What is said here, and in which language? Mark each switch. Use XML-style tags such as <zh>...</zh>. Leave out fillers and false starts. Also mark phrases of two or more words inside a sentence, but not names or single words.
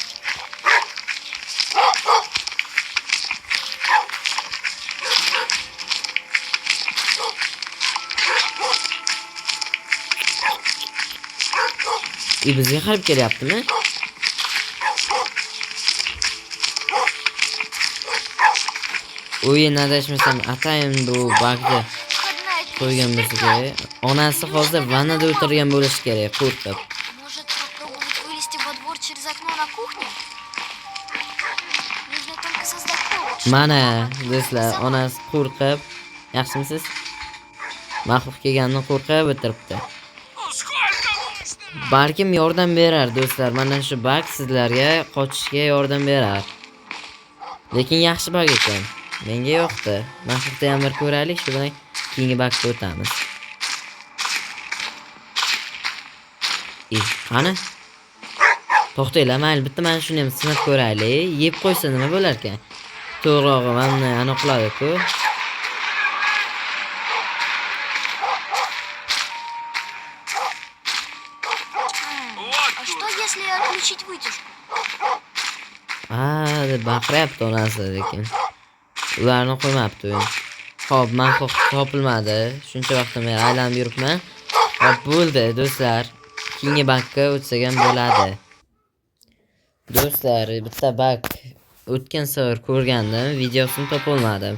<uz>Bizga qarab kelyaptimi? O'yin adashmasam atayin bu bug'ni qo'ygan bo'lsa kerak. Onasi hozir vannada o'tirgan bo'lishi kerak, qo'rqib.</uz> <ru>Может, попробовать вылезти во двор через окно на кухне? Нужно только создать повод.</ru> <uz>Mana, do'stlar, onasi qo'rqib, yaxshimisiz? Maxluq kelganini qo'rqib o'tiribdi. Balkim yordam berar do'stlar. Mana shu bug sizlarga qochishga yordam berar. Lekin yaxshi bug ekan. Menga yoqdi. Maxluqda ham bir ko'raylik, shu bilan keyingi bugga o'tamiz. Qani? To'xtanglar, mayli, bitta mana shuni ham sinab ko'raylik. Yeb qo'ysa nima bo'lar ekan? To'g'rog'i mana aniqladi-ku.</uz> <ru>А что, если отключить вытяжку?</ru> <uz>deb baqiryapti onasi, lekin ularni qo'ymabdi. Xo'p, maxluq topilmadi. Shuncha vaqtdan beri aylanib yuribman. Xo'p, bo'ldi do'stlar. Keyingi bugga o'tsak ham bo'ladi. Do'stlar, bitta bug o'tgan safar ko'rgandim, videosini topolmadim.</uz>